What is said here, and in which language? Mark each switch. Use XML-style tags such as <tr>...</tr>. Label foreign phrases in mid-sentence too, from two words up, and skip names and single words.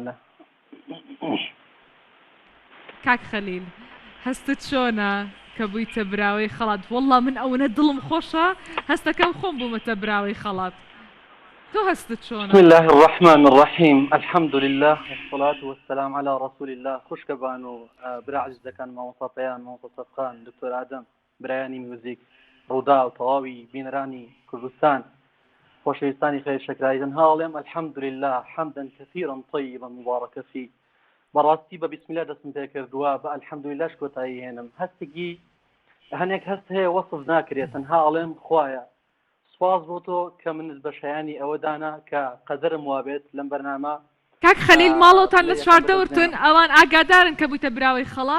<ckb>کاک خەلیل هەستت چۆنە کە بوویتە براوەی خەڵات وەڵڵا من ئەوەنە دڵم خۆشە هەستەکەم خۆم بوومەتە براوەی خەڵات تو هەستت چۆنە</ckb> <ar>بسم الله الرحمن الرحيم الحمد لله والصلاة والسلام على رسول الله</ar> <ckb>خوشکەبان و برا عزیزەکان مامۆستا پەیام مامۆستا سەفقان دکتۆر ئادەم برایانی میوزیک ڕوودا و تەواوی بینەرانی کوردستان خۆشەویستانی خێر شەکراییدن هاڵێم</ckb> <ar>الحمد لله حمدا كثيرا طيبا مباركا فيه</ar> <ckb>بەڕاستی بە</ckb> <ar>بسم الله</ar> <ckb>دەستم پێ کردووە بە</ckb> <ar>الحمد لله</ar> <ckb>کۆتایی هێنم هەستێکی هەنێک هەست هەیە وەصف ناکرێت تەنها ئەڵێم خوایە سپاس بۆ تۆ کە منت بە شایانی ئەوەدانا کە قەدەرم وابێت لەم بەرنامە کاک خەلیل ماڵەوەتان لە چواردەورتن ئەوان ئاگادارن کە بوویتە براوەی خەڵات</ckb>